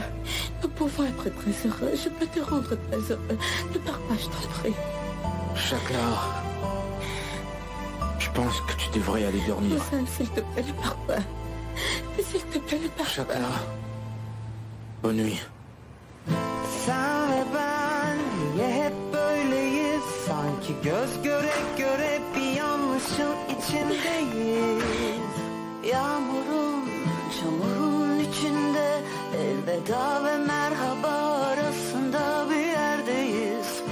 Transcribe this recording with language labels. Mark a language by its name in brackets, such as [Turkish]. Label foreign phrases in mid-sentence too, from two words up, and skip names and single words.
[French] Nous pouvons être très heureux. Je peux te rendre très heureux. Ne pars pas, je t'en prie. Chagla. Je pense que tu devrais aller dormir. Ozan, s'il te plaît, ne pars pas. S'il te plaît, ne pars pas. Chagla. Bonne nuit. [Turkish] Sen ve ben niye hep böyleyiz? Sanki göz göre göre bir yanlışın içindeyiz. Yağmurun, çamurun içinde elveda ve merhaba arasında bir yerdeyiz.